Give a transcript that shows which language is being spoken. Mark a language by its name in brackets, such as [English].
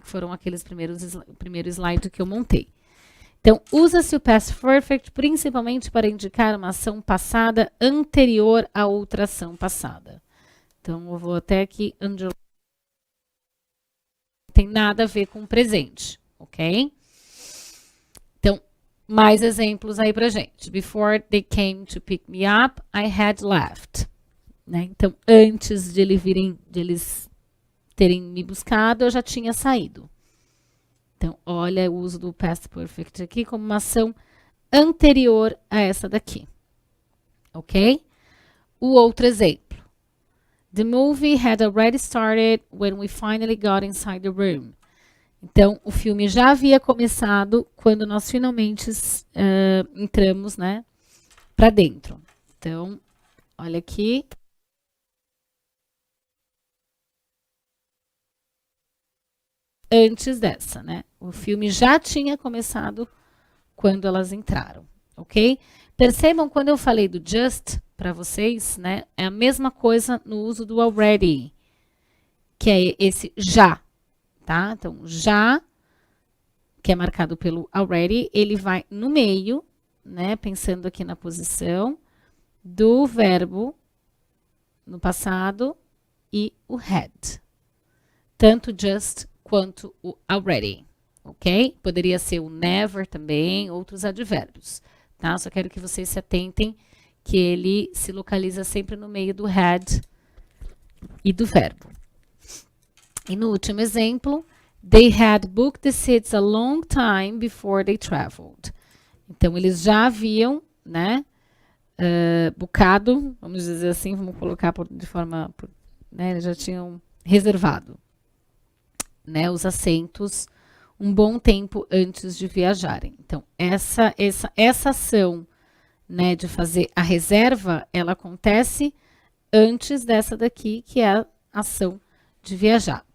[Portuguese] Que foram aqueles primeiro slide que eu montei. Então, usa-se o past perfect principalmente para indicar uma ação passada anterior a outra ação passada. Então, eu vou até aqui, não tem nada a ver com o presente, ok? Então, mais exemplos aí pra gente. [English] Before they came to pick me up, I had left. [Portuguese] Né? Então, antes de eles terem me buscado, eu já tinha saído. Então, olha o uso do past perfect aqui como uma ação anterior a essa daqui. Ok? O outro exemplo. [English] The movie had already started when we finally got inside the room. [Portuguese] Então, o filme já havia começado quando nós finalmente entramos, né, para dentro. Então, olha aqui. Antes dessa, né? O filme já tinha começado quando elas entraram, ok? Percebam quando eu falei do just para vocês, né? É a mesma coisa no uso do already, que é esse já, tá? Então, já, que é marcado pelo already, ele vai no meio, né? Pensando aqui na posição do verbo no passado e o had. Tanto just quanto o already, ok? Poderia ser o never também, outros advérbios, tá? Só quero que vocês se atentem que ele se localiza sempre no meio do had e do verbo. E no último exemplo, [English] they had booked the seats a long time before they traveled. [Portuguese] Então, eles já haviam, né, bucado, vamos dizer assim, vamos colocar de forma, né, eles já tinham reservado, né, os assentos um bom tempo antes de viajarem. Então, essa ação, né, de fazer a reserva, ela acontece antes dessa daqui, que é a ação de viajar.